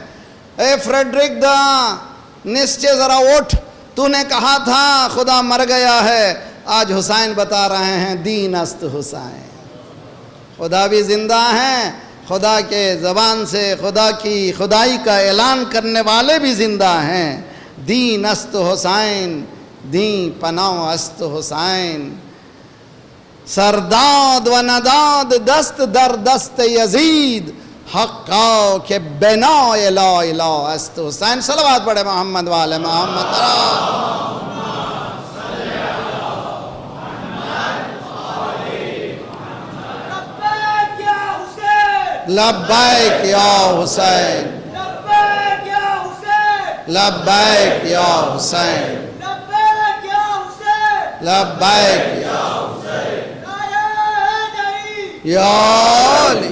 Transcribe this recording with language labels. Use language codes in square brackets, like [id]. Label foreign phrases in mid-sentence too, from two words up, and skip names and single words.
[ur] اے فریڈرک دا نسچے ذرا اٹھ, تو نے کہا تھا خدا مر گیا ہے, آج حسین بتا رہے ہیں [fa] دین است حسین. [ur] خدا بھی زندہ ہیں, خدا کے زبان سے خدا کی خدائی کا اعلان کرنے والے بھی زندہ ہیں. [fa] دین است حسین, دین پناہ است حسین. سرداد و نداد دست در دست یزید, حقا کہ بنا [ar] لا الہ [fa] است حسین. [ur] صلوات پڑھے محمد والے محمد. [ar] لبیک یا حسین, لبیک یا حسین, لبیک یا علی.